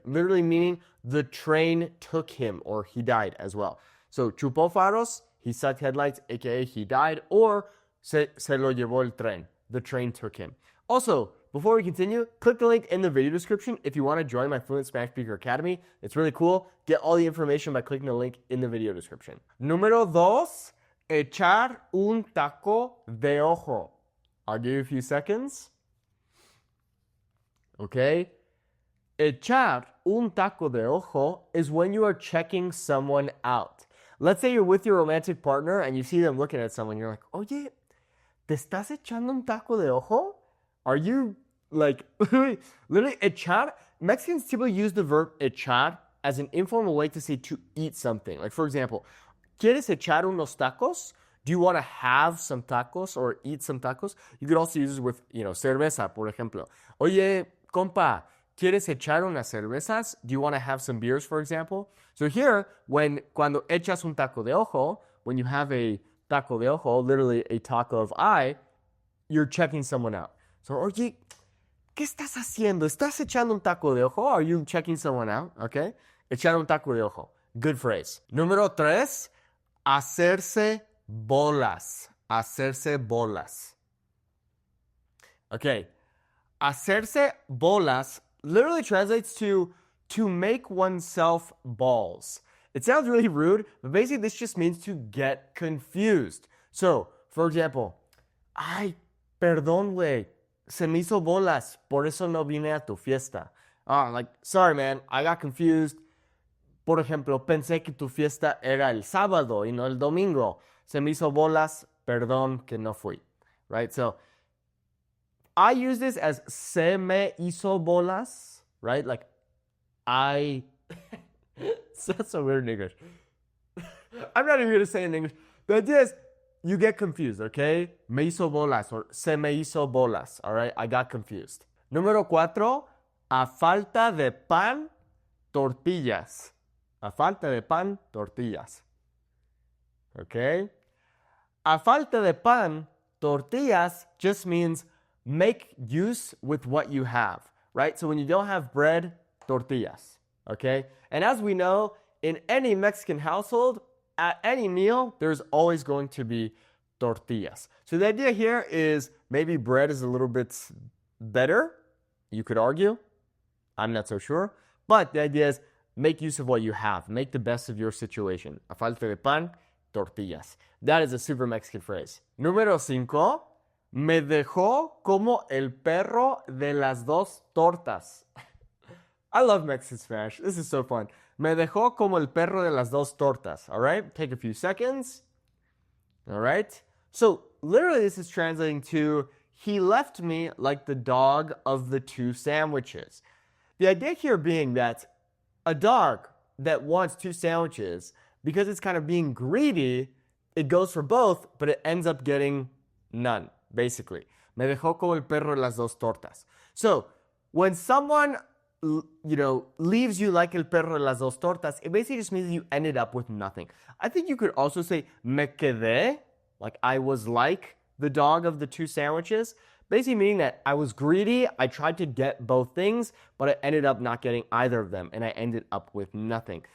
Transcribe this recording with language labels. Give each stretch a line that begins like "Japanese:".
English: Literally meaning the train took him or he died as well. So chupó faros, he sucked headlights, aka he died, or
Spanish: se lo llevó el tren.
English: The train took him. Also, before we continue, click the link in the video description if you want to join my Fluent Spanish Speaker Academy. It's really cool. Get all the information by clicking the link in the video description.
Spanish: Número 2, echar un taco de ojo.
English: I'll give you a few seconds. Okay? Echar un taco de ojo is when you are checking someone out. Let's say you're with your romantic partner and you see them looking at someone. You're like,
Spanish: oye, ¿te estás echando un taco de ojo?
English: Are you like, literally echar? Mexicans typically use the verb echar as an informal way to say to eat something. Like, for example,
Spanish: ¿quieres echar unos tacos?
English: Do you want to have some tacos or eat some tacos? You could also use it with, cerveza, por ejemplo.
Spanish: Oye, compa, ¿quieres echar unas cervezas?
English: Do you want to have some beers, for example? So here,
Spanish: cuando echas un taco de ojo,
English: when you have a taco de ojo, literally a taco of eye, you're checking someone out.
Spanish: So, oye, ¿qué estás haciendo? ¿Estás echando un taco de ojo?
English: Are you checking someone out?
Spanish: Okay? Echar un taco de ojo.
English: Good phrase.
Spanish: Número 3, hacerse bolas. Hacerse bolas. Okay.
English: Hacerse bolas literally translates to make oneself balls. It sounds really rude, but basically this just means to get confused.
Spanish: So, for example, ay, perdón, güey, se me hizo bolas, por eso no vine a tu fiesta.
English: Sorry, man, I got confused.
Spanish: Por ejemplo, pensé que tu fiesta era el sábado y no el domingo. Se me hizo bolas, perdón que no fui.
English: Right? So, I use this as
Spanish: se me hizo bolas,
English: right? Like, that's so weird in English. I'm not even going to say it in English. The idea is, you get confused, okay?
Spanish: Me hizo bolas or se me hizo bolas, all right?
English: I got confused.
Spanish: Número 4, a falta de pan, tortillas. A falta de pan, tortillas. Okay?
English: A falta de pan, tortillas just means make use with what you have, right? So when you don't have bread, tortillas, okay? And as we know, in any Mexican household, at any meal, there's always going to be tortillas. So the idea here is maybe bread is a little bit better, you could argue. I'm not so sure. But the idea is make use of what you have. Make the best of your situation. A falta de pan, tortillas. That is a super Mexican phrase.
Spanish: Número 5. Me dejó como el perro de las dos tortas.
English: I love Mexican Spanish. This is so fun.
Spanish: Me dejó como el perro de las dos tortas.
English: All right? Take a few seconds. All right? So, literally, this is translating to, he left me like the dog of the two sandwiches. The idea here being that a dog that wants 2 sandwiches, because it's kind of being greedy, it goes for both, but it ends up getting none, basically.
Spanish: Me dejó como el perro de las dos tortas.
English: So, when someone, leaves you like el perro de las dos tortas, it basically just means you ended up with nothing. I think you could also say
Spanish: me quedé,
English: like I was like the dog of the 2 sandwiches. Basically meaning that I was greedy, I tried to get both things, but I ended up not getting either of them, and I ended up with nothing.